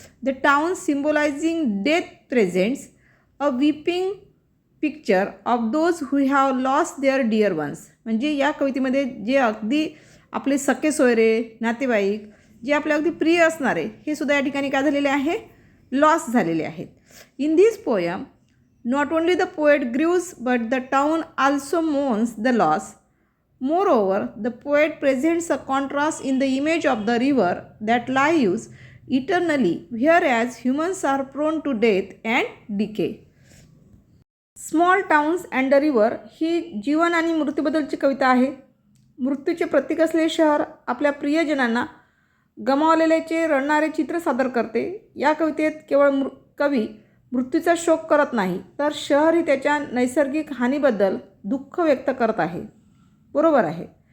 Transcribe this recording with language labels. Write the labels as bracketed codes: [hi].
[en] The town symbolising death presents a weeping picture of those who have lost their dear ones. [mr] म्हणजे या कवितेमध्ये जे अगदी आपले सखे सोयरे, नातेवाईक, जे आपले अगदी प्रिय असणारे, हे सुद्धा या ठिकाणी काय झालेले आहे, लॉस झालेले आहेत. [en] In this poem not only the poet grieves but the town also mourns the loss. Moreover, the poet presents a contrast in the image of the river that lives eternally, whereas humans are prone to death and decay. [mr] Small towns and the river ही जीवन आणि मृत्यूबद्दलची कविता आहे. मृत्यूचे प्रतीक असलेले शहर आपल्या प्रियजनांना गमावलेल्याचे रडणारे चित्र सादर करते. या कवितेत केवळ कवी मृत्यूचा शोक करत नाही, तर शहर ही त्याच्या नैसर्गिक हानीबद्दल दुःख व्यक्त करत आहे. बरोबर आहे.